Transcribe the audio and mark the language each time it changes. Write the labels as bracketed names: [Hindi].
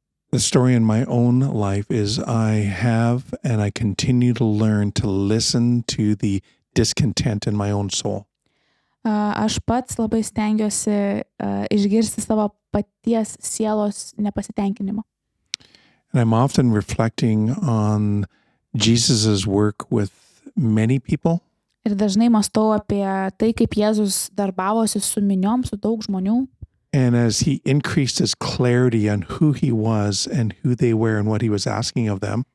[English] The story in my own life is I have and I continue to learn to listen to the discontent in my own soul. [Lithuanian] Aš pats labai stengiuosi išgirsti savo paties sielos nepasitenkinimą. [English] And I'm often reflecting on Jesus's work with many people. [Lithuanian] Ir dažnai mąstau apie tai, kaip Jėzus darbavosi su miniom, su daug žmonių. [English] And as he increased his clarity on who he was and who they were and what he was asking of them,